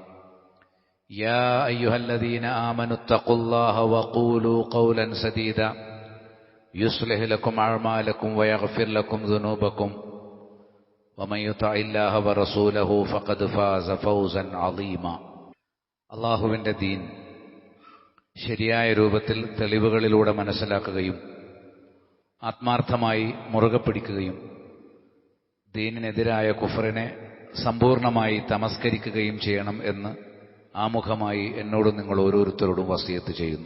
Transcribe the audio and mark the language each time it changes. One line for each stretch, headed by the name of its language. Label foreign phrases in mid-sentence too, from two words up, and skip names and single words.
Arabic: يا أيها الذين آمنوا اتقوا الله وقولوا قولا سديدا يصلح لكم أعمالكم ويغفر لكم ذنوبكم ومن يطع الله ورسوله فقد فاز فوزا عظيما.
Malayalam: അള്ളാഹുവിൻ്റെ ദീൻ ശരിയായ രൂപത്തിൽ തെളിവുകളിലൂടെ മനസ്സിലാക്കുകയും ആത്മാർത്ഥമായി മുറുകെ പിടിക്കുകയും ദീനിനെതിരായ കുഫറിനെ സമ്പൂർണമായി തമസ്കരിക്കുകയും ചെയ്യണം എന്ന് ആമുഖമായി എന്നോടും നിങ്ങൾ ഓരോരുത്തരോടും വസിയത്ത് ചെയ്യുന്നു.